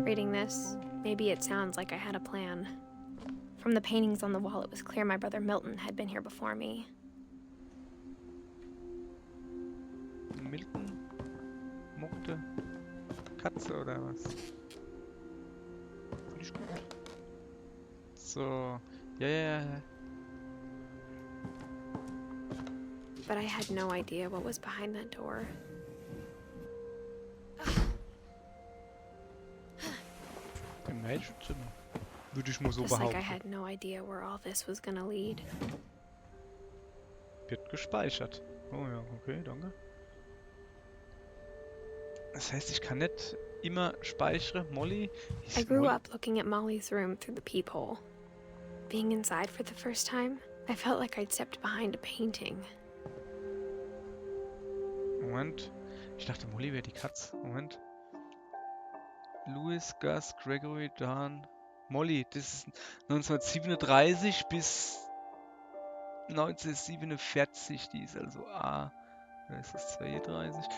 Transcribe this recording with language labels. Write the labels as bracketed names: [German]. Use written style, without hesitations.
[English] Reading this, maybe it sounds like I had a plan. From the paintings on the wall, it was clear my brother Milton had been here before me. [German] Milton mochte Katze oder was? Finde ich gut. So. Ja. [English] But I had no idea what was behind that door. [German] Im Mädchenzimmer. Würde ich mal so [English] Just like I [German] behaupten. [English] had no idea where all this was gonna lead. [German] Wird gespeichert. Oh ja, okay, danke. Das heißt, ich kann nicht immer speichern. Molly? [English] I grew up looking at Molly's room through the peephole. Being inside for the first time, I felt like I'd stepped behind a painting. [German] Moment. Ich dachte, Molly wäre die Katze. Moment. Louis, Gus, Gregory, Dan. Molly, das ist 1937 bis 1947. Die ist also A. Oder ist das 32?